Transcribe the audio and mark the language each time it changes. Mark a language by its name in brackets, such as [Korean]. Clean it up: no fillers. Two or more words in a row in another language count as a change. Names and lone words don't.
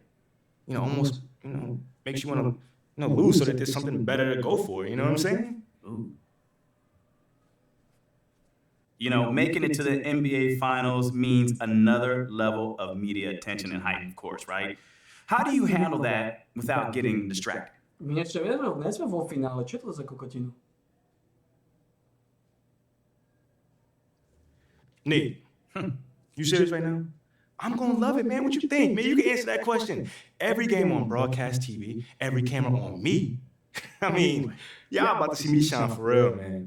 [English] Almost, makes you want to, lose so that there's something better to go for, you know what I'm saying? Ooh. Making it to the NBA Finals means another level of media attention and hype, of course, right? How do you handle that without getting distracted? [Slovak] My ešte nesme vo finále, čo to za kokotinu? [English] Nate, you serious right now? I'm gonna love it, man. What you think? Man, you can answer that question. Every game on broadcast TV, every camera on me. I mean, y'all about to see me shine for real, man.